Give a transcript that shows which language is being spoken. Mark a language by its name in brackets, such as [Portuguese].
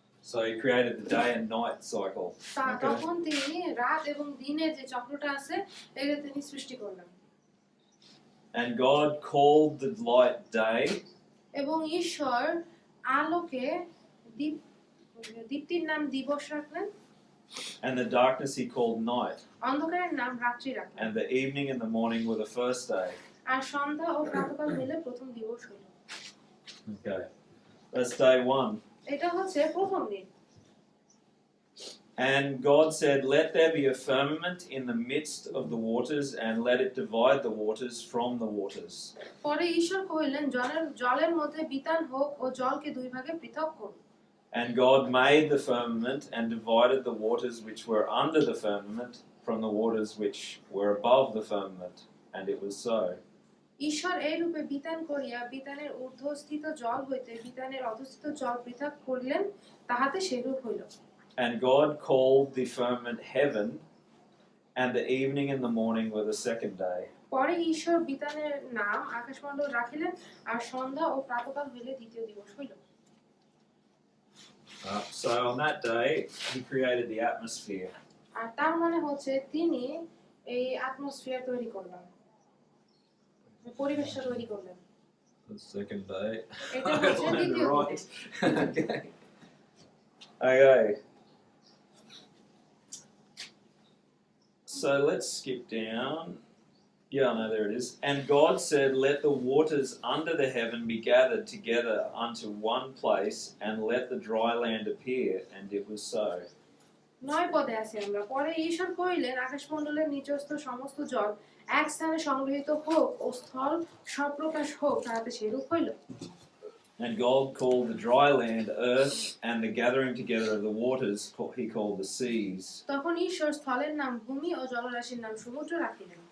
[English] So he created the day and night cycle. [Bangla] তখন তিনি রাত এবং দিনের যে চক্রটা আছে এটা তিনি সৃষ্টি করলেন। [English] And God called the light day, [Bangla] এবং ঈশ্বর আলোকে দীপ্তির নাম দিবস রাখলেন, [English] and the darkness he called night. [Bangla] অন্ধকারের নাম রাত্রি রাখলেন। [English] And the evening and the morning were the first day. [Bangla] আর সন্ধ্যা ও প্রাতঃকাল মিলে প্রথম দিবস হলো। [English] Okay. That's day one. [Bangla] এটা হচ্ছে প্রথম দিন। [English] And God said, "Let there be a firmament in the midst of the waters, and let it divide the waters from the waters." [Bangla] পরে ঈশ্বর কহিলেন জলের মধ্যে বিতান হোক ও জলকে দুই ভাগে পৃথক করুন। [English] And God made the firmament and divided the waters which were under the firmament from the waters which were above the firmament, and it was so. [Bangla] ঈশ্বর এই রূপে বিতান করিয়া বিতানের ঊর্ধ্বস্থিত জল হইতে বিতানের অধস্থিত জল পৃথক করিলেন, তাহাতে সেরূপ হইল। [English] And God called the firmament heaven, and the evening and the morning were the second day. [Bangla] পরে ঈশ্বর বিতানের নাম আকাশমণ্ডল রাখিলেন, আর সন্ধ্যা ও প্রাতঃকাল হইলে দ্বিতীয় দিবস হইল। [English] So on that day, he created the atmosphere. [Bangla] আর তার মানে হচ্ছে তিনি এই অ্যাটমসফিয়ার তৈরি করলেন, পরিবেশটা তৈরি করলেন। [English] The second day. [Bangla] এটা হচ্ছে দ্বিতীয় দিন। [English] Okay. Okay. So let's skip down. Yeah, no, there it is. And God said, "Let the waters under the heaven be gathered together unto one place, and let the dry land appear." And it was so. [Bangla] 9 পদে আছি আমরা। পরে ঈশ্বর কহিলেন আকাশমণ্ডলের নিচস্থ সমস্ত জল এক স্থানে সংগৃহীত হোক ও স্থল সপ্রকাশ হোক, তাহাতে সেরূপ হইল। [English] And God called the dry land earth, and the gathering together of the waters he called the seas. [Bangla] তখন ঈশ্বর স্থলের নাম ভূমি ও জলরাশির নাম সমুদ্র রাখিলেন।